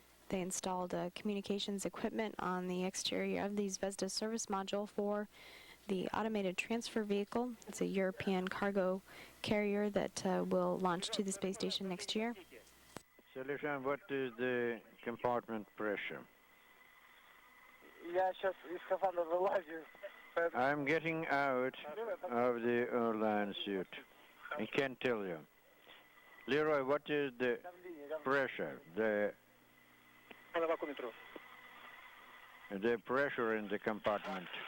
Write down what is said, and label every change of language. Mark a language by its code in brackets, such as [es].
[en] They installed communications equipment on the exterior of the Zvezda service module for the automated transfer vehicle. It's a European cargo carrier that will launch to the space station next year. Solution, what is the compartment pressure? [ru] Я сейчас из скафандра вылазю. [en] I'm getting out of the Orlan suit. I can't tell you. Leroy, what is the pressure? The pressure in the compartment.